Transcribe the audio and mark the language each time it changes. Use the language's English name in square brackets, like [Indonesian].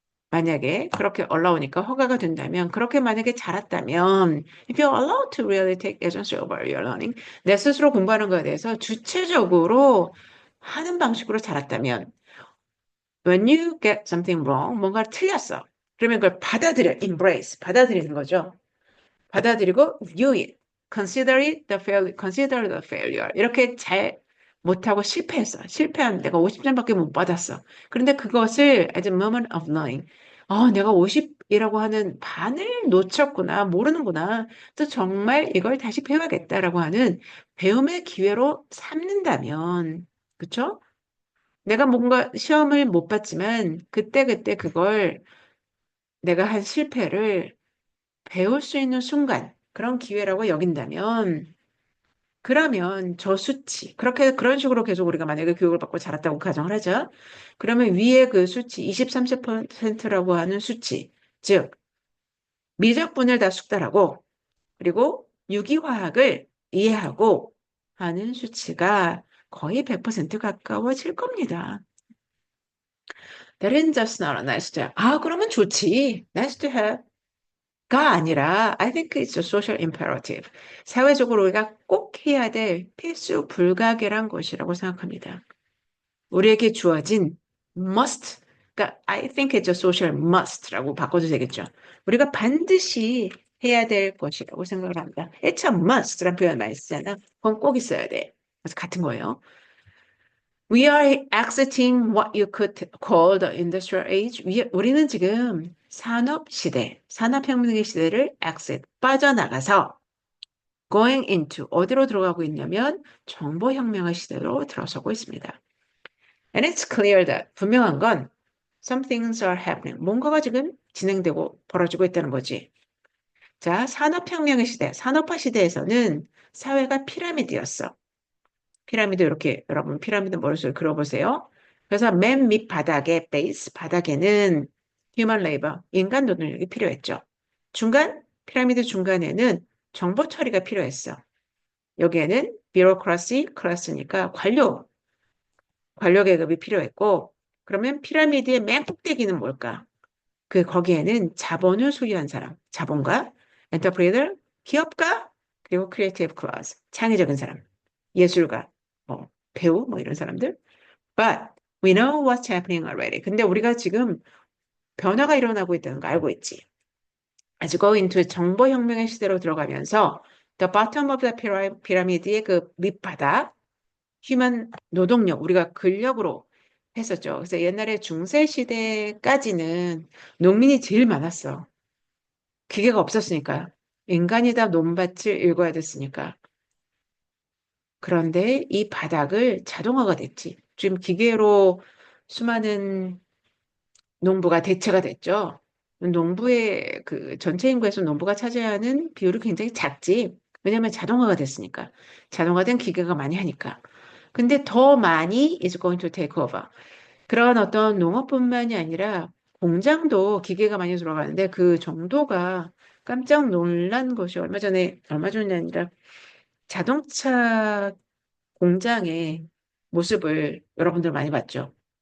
[Korean] 만약에 그렇게 올라오니까 허가가 된다면, 그렇게 만약에 자랐다면, [English] if you're allowed to really take agency over your learning, [Korean] 내 스스로 공부하는 거에 대해서 주체적으로 하는 방식으로 자랐다면, [English] when you get something wrong, [Korean] 뭔가 틀렸어. 그러면 그걸 받아들여, embrace, 받아들이는 거죠. 받아들이고 [English] view it, consider the failure. [Korean] 이렇게 잘 못하고 실패했어. 실패한 내가 50점밖에 못 받았어. 그런데 그것을 [English] as a moment of learning. [Korean] 내가 50이라고 하는 반을 놓쳤구나, 모르는구나. 또 정말 이걸 다시 배워야겠다라고 하는 배움의 기회로 삼는다면, 그쵸? 내가 뭔가 시험을 못 봤지만 그때그때 그걸 내가 한 실패를 배울 수 있는 순간, 그런 기회라고 여긴다면, 그러면 저 수치, 그런 식으로 계속 우리가 만약에 교육을 받고 자랐다고 가정을 하자. 그러면 위에 그 수치, 20, 30%라고 하는 수치, 즉, 미적분을 다 숙달하고, 그리고 유기화학을 이해하고 하는 수치가 거의 100% 가까워질 겁니다. [English] That is just not a nice to have. [Korean] 그러면 좋지. [English] Nice to have. [Korean] 가 아니라 [English] I think it's a social imperative. [Korean] 사회적으로 우리가 꼭 해야 될 필수 불가결한 것이라고 생각합니다. 우리에게 주어진 must. 그러니까 [English] I think it's a social must라고 [Korean] 바꿔도 되겠죠. 우리가 반드시 해야 될 것이라고 생각을 합니다. [English] It's a [Korean] must라는 표현 많이 쓰잖아. 그건 꼭 있어야 돼. 그래서 같은 거예요. [English] We are exiting what you could call the industrial age. [Korean] 우리는 지금 산업 시대, 산업혁명의 시대를 exit, 빠져나가서 [English] going into, [Korean] 어디로 들어가고 있냐면 정보혁명의 시대로 들어서고 있습니다. [English] And it's clear that, [Korean] 분명한 건 [English] some things are happening. [Korean] 뭔가가 지금 진행되고 벌어지고 있다는 거지. 자, 산업혁명의 시대, 산업화 시대에서는 사회가 피라미드였어. 피라미드 이렇게 여러분 피라미드 머릿속에 그려보세요. 그래서 맨 밑 바닥에 베이스 바닥에는 휴먼 레이버 인간 노동력이 필요했죠. 피라미드 중간에는 정보 처리가 필요했어. 여기에는 비로크라시 클래스니까 관료 계급이 필요했고 그러면 피라미드의 맨 꼭대기는 뭘까? 거기에는 자본을 소유한 사람, 자본가, 엔터프리너, 기업가, 그리고 크리에이티브 클래스, 창의적인 사람, 예술가, 배우, 이런 사람들. [English] But we know what's happening already. [Korean] 근데 우리가 지금 변화가 일어나고 있다는 거 알고 있지. [English] As we go into [Korean] 정보혁명의 시대로 들어가면서 [English] the bottom of the pyramid [Korean] 의 그 밑바닥, 휴먼 노동력, 우리가 근력으로 했었죠. 그래서 옛날에 중세 시대까지는 농민이 제일 많았어. 기계가 없었으니까. 인간이 다 논밭을 일궈야 됐으니까. 그런데 이 바닥을 자동화가 됐지. 지금 기계로 수많은 농부가 대체가 됐죠. 농부의 전체 인구에서 농부가 차지하는 비율이 굉장히 작지. 왜냐하면 자동화가 됐으니까. 자동화된 기계가 많이 하니까. 근데 더 많이 [English] is going to take over. [Korean] 그런 어떤 농업뿐만이 아니라 공장도 기계가 많이 들어가는데 그 정도가 깜짝 놀란 것이 얼마 전이 아니라 자동차 공장의 모습을 여러분들 많이 봤죠.